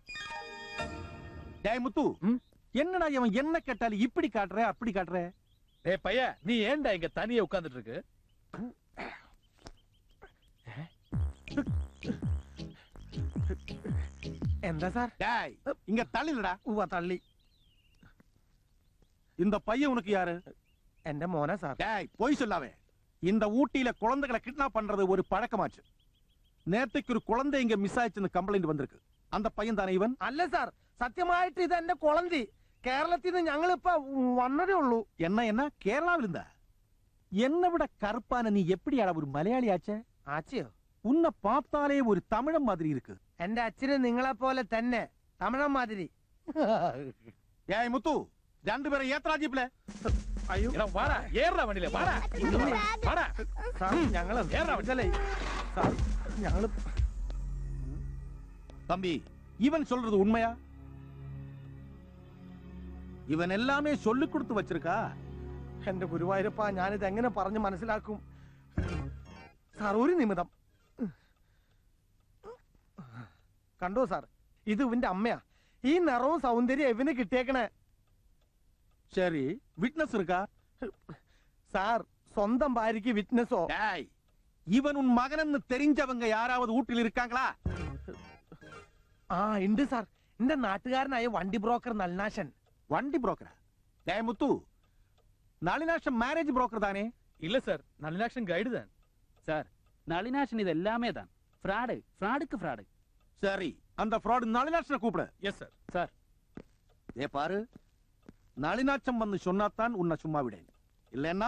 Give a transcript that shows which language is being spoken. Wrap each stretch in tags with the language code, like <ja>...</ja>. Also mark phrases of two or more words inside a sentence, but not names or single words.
<ta>டேய் முத்து, என்னடா இவன் என்ன கேட்டாலும் இப்படி காட்டுற அப்படி காட்டுற? டேய் பைய, நீ ஏன்டா இங்க தனியா உட்கார்ந்துட்டு இருக்கு?</ta> <ml>എന്താ സാർ?</ml> <ta>டேய் இங்க தள்ளிலடா.</ta> <ml>തള്ളി.</ml> <ta>இந்த பையன் உனக்கு யாரு?</ta> <ml>എന്റെ മോനാ സാർ.</ml> <ta>டேய் போய் சொல்லாவே. இந்த ஊட்டியில குழந்தைகளை கிட்னாப் பண்றது ஒரு பழக்கமாச்சு. நேத்துக்கு ஒரு குழந்தை இங்க மிஸ் ஆயிடுச்சுன்னு கம்ப்ளைண்ட் வந்திருக்கு. அந்த பையன் தானே</ta> <ml>ഇവൻ? അല്ല സാർ, സത്യമായിട്ട് ഇത് എന്റെ കുളന്തി. കേരളത്തിൽ നിന്ന് ഞങ്ങളിപ്പോ വന്നതേ ഉള്ളൂ.</ml> <ta>என்ன கேரளாவில் இருந்தா? என்னை விட கருப்பான நீ எப்படியாடா ஒரு மலையாளி ஆச்சே?</ta> <ml>ആച്ചയോ?</ml> <ta>உன்னை பார்த்தாலே ஒரு தமிழன் மாதிரி இருக்கு.</ta> <ml>എന്റെ അച്ഛന് നിങ്ങളെ പോലെ തന്നെ തമിഴൻ മാതിരി.</ml> <ta>ஏய் முத்து, ரெண்டு பேரும் ஏத்ரா ஜீப்ல.</ta> <ml>അയ്യോ എടാ വാടാ ഏറാ വണ്ടിയിലെ വാടാ വാടാ സാർ ഞങ്ങള് ഏറാ ഇതല്ലേ സാർ ഞങ്ങള്</ml> <ta>தம்பி இவன் சொல்றது உண்மையா? இவன் எல்லாமே சொல்லி கொடுத்து வச்சிருக்கா?</ta> <ml>എന്റെ ഗുരുവായൂരപ്പ ഞാനിത് എങ്ങനെ പറഞ്ഞ് മനസ്സിലാക്കും? സാർ ഒരു നിമിഷം കണ്ടോ സാർ, ഇത് ഇവന്റെ അമ്മയാ. ഈ നിറവും സൗന്ദര്യം ഇവന് കിട്ടിയേക്കണേ.</ml> <ta>சரி விட்னஸ் இருக்கா?</ta> <ml>സാർ സ്വന്തം ഭാര്യയ്ക്ക് വിറ്റ്നസോ?</ml> <ta>டேய், இவன் உன் மகன் தெரிஞ்சவங்க யாராவது வீட்டில் இருக்காங்களா?</ta> <ml>ആ ഉണ്ട് സാർ, എന്റെ നാട്ടുകാരനായ വണ്ടി ബ്രോക്കർ നളിനാശൻ.</ml> <ta>வண்டி புரோக்கரா? டேய் முத்து, நளினாஷம்</ta> <en>marriage broker</en> <ta>தானே? இல்ல சார், நளினாக்ஷன் கைடு தான் சார். நளினாஷன் இது எல்லாமே தான் ஃப்ராடு, ஃப்ராடுக்கு ஃப்ராடு. சரி, அந்த ஃப்ராட் நளினாஷனை கூப்பிடு.</ta> <en>yes sir.</en> <ta>சார் ஏ பாரு, நளினாச்சம் வந்து சொன்னாத்தான் உன்னை சும்மா விடேன், இல்லைன்னா</ta>